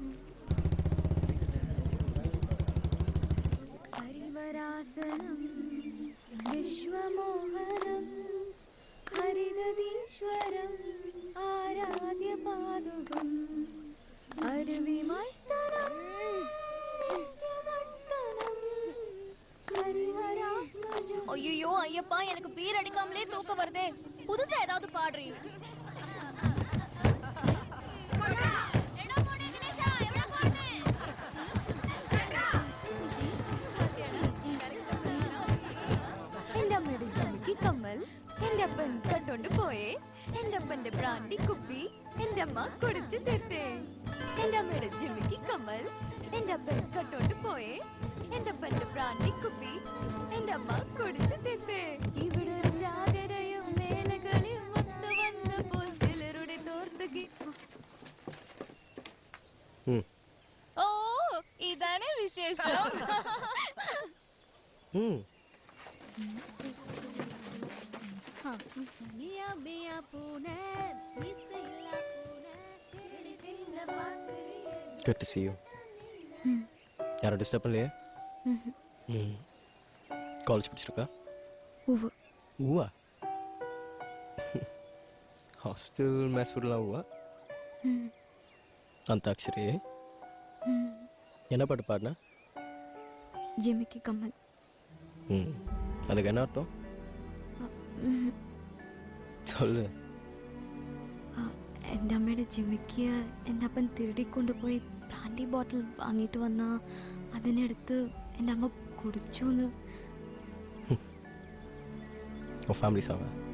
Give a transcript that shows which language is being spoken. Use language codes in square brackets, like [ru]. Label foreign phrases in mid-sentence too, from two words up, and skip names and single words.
[sa] हरिवरासनं विश्वमोहनं हरिदधीश्वरं आराध्य पादुकं अरिविमर्दनं नित्यनर्तनं हरिहरात्मजम्. [ta] ஐயோ ஐயப்பா, எனக்கு பீர் அடிக்காமலே தூக்கம் வருதே. புதுசா ஏதாவது பாடுறீ? [ml] കമ്മൽ എന്റെ അപ്പൻ കണ്ടോണ്ട് പോയേ. എന്റെ അപ്പന്റെ ബ്രാൻഡി കുപ്പി എന്റെ അമ്മ കുടിച്ചു തീർത്തേ. എന്റെ അമ്മയുടെ ജിമ്മിക്ക് കമ്മൽ എന്റെ അപ്പൻ കണ്ടോണ്ട് പോയേ. എന്റെ അപ്പന്റെ ബ്രാൻഡി കുപ്പി എന്റെ അമ്മ കുടിച്ചു തീർത്തേ. ഇവിടെ ഒരു ജാഗരയും മേലകളിയും ഒത്തു വന്നപ്പോൾ ചിലരുടെ തോർത്തുകി. ഓ ഇതാണ് വിശേഷം. [en] Good to see you. [ta] யாரும் டிஸ்டர்ப் பண்ணலையே? காலேஜ் பிடிச்சிருக்கா? ஊவா? [en] hostel mess [ta] ஃபுட்லாம் ஊவா? அந்தாக்ஷரி என்ன பாட்டு பாடினா? ஜிமிக்கி கம்மல். அதுக்கு என்ன அர்த்தம் சொல்லு. [ml] എൻ്റെ അമ്മയുടെ ജിമ്മിക്ക് എൻ്റെ അപ്പൻ തിരുടിക്കൊണ്ടുപോയി [en] brandy bottle [ml] വാങ്ങിയിട്ട് വന്ന അതിനെടുത്ത് എൻ്റെ അമ്മ കുടിച്ചു. [en] family song.